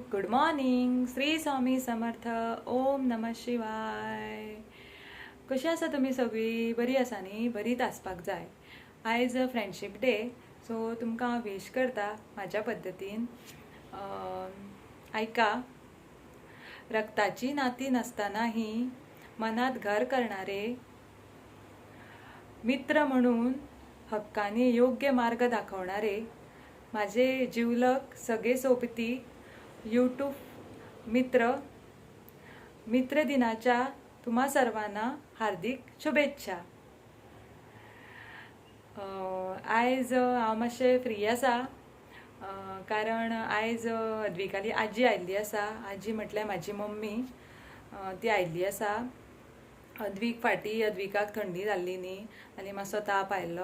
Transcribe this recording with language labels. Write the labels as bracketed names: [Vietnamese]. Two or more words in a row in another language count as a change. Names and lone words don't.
[Konkani] मॉर्निंग. श्री स्वामी समर्थ. [Sanskrit] ओम नमः शिवाय. [Konkani] कशी आसा तुमी सगळी? बरी आसा न्ही? बरीच आसपाक जाय. आयज [English] Friendship Day, [Konkani] सो तुमकां हांव विश करता म्हाज्या पद्दतीन. [Marathi] ऐका, रक्ताची नाती नसतानाही मनात घर करणारे मित्र म्हणून हक्काने योग्य मार्ग दाखवणारे माझे जिवलग सगळे सोबती यूट्यूब मित्र दिनाच्या तुम्हा सर्वांना हार्दिक शुभेच्छा. [Konkani] आयज हांव मातशें फ्री आसा, कारण आयज अद्विकाली आजी आयिल्ली आसा. आजी म्हटल्यार म्हाजी मम्मी, ती आयिल्ली आसा. अद्विकाक थंडी जाल्ली न्ही, आनी मातसो ताप आयिल्लो.